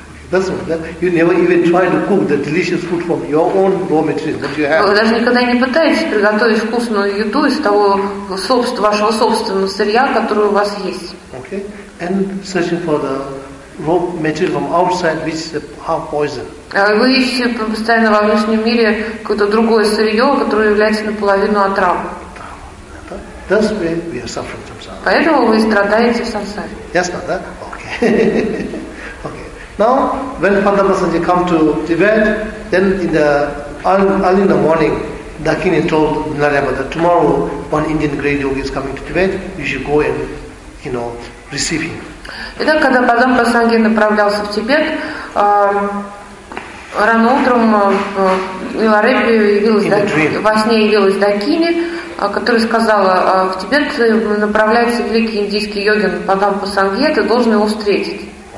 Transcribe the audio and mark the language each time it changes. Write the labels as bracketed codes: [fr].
[en] That's what, that, you never even try to cook the delicious food from your own raw materials that you have. [ru] Вы даже никогда не пытаетесь приготовить вкусную еду из того вашего собственного сырья, которое у вас есть. [en] Okay. And searching for the raw material from outside, which is half poison. [ru] Вы ищете постоянно во внешнем мире какое-то другое сырье, которое является наполовину отравой. [en] That's why we are suffering from samsara. [ru] Поэтому вы страдаете в самсаре. [en] Yes, not that? Okay. Okay. Now, when Pandavasanji come to Tibet, then in the early in the morning, Dakini told Nalayama that tomorrow one Indian great yogi is coming to Tibet. You should go and, you know, receive him. [ru] Итак, когда Пандавасанджи направлялся в Тибет, рано утром Миларепи во сне явилась Дакини, которая сказала: в Тибет направляется великий индийский йогин Пандавасанджи, ты должен его встретить.